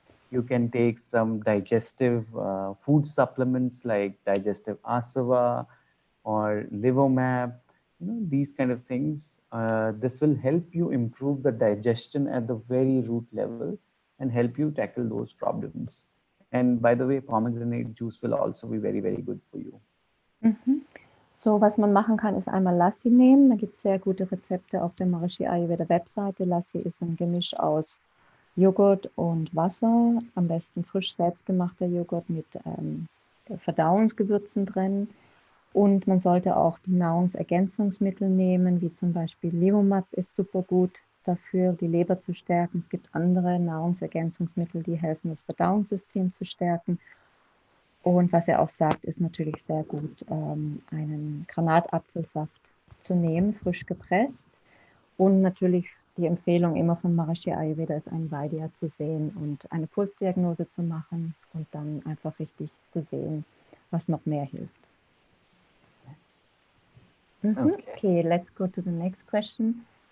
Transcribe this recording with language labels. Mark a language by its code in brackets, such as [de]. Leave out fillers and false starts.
[en] You can take some digestive food supplements like digestive asava or livomap. These kind of things. This will help you improve the digestion at the very root level and help you tackle those problems. And by the way, pomegranate juice will also be very, very good for you. [de] So, was man machen kann, ist einmal Lassi nehmen. Da gibt es sehr gute Rezepte auf der Maharishi Ayurveda Webseite. Lassi ist ein Gemisch aus Joghurt und Wasser, am besten frisch selbstgemachter Joghurt mit Verdauungsgewürzen drin. Und man sollte auch die Nahrungsergänzungsmittel nehmen, wie zum Beispiel Livomap ist super gut dafür, die Leber zu stärken. Es gibt andere Nahrungsergänzungsmittel, die helfen, das Verdauungssystem zu stärken. Und was er auch sagt, ist natürlich sehr gut, einen Granatapfelsaft zu nehmen, frisch gepresst. Und natürlich die Empfehlung immer von Maharishi Ayurveda ist, einen Vaidya zu sehen und eine Pulsdiagnose zu machen und dann einfach richtig zu sehen, was noch mehr hilft. [en] Okay, let's go to the next question.